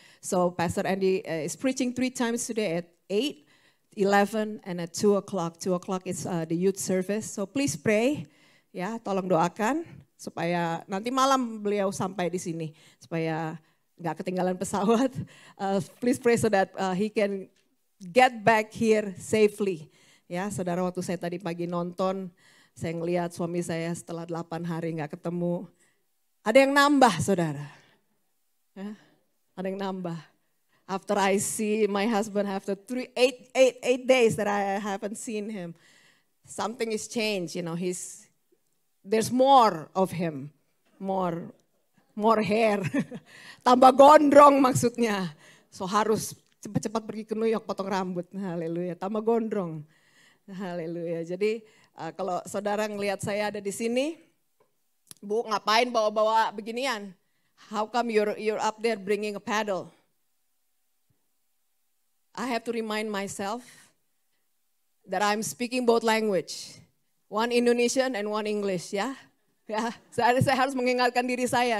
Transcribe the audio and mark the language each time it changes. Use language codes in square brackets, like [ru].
[en] So Pastor Andy is preaching 3 times today at 8, 11, and at 2 o'clock. 2 o'clock is the youth service. So please pray, [id] ya, tolong doakan supaya nanti malam beliau sampai di sini, supaya nggak ketinggalan pesawat. [en] Please pray so that he can get back here safely. [id] Ya, saudara, waktu saya tadi pagi nonton, saya ngelihat suami saya setelah 8 hari nggak ketemu. Ada yang nambah, saudara. Ya, ada yang nambah. [en] After I see my husband after 8 days that I haven't seen him, something is changed. You know, there's more of him, more hair, [id] tambah gondrong maksudnya. So harus cepat-cepat pergi ke New York potong rambut. Haleluya, tambah gondrong. Haleluya. Jadi kalau saudara ngelihat saya ada di sini, Bu, ngapain bawa-bawa beginian? [en] How come you're up there bringing a paddle? I have to remind myself that I'm speaking both language. One Indonesian and one English, ya. [id] Ya, saya harus mengingatkan diri saya.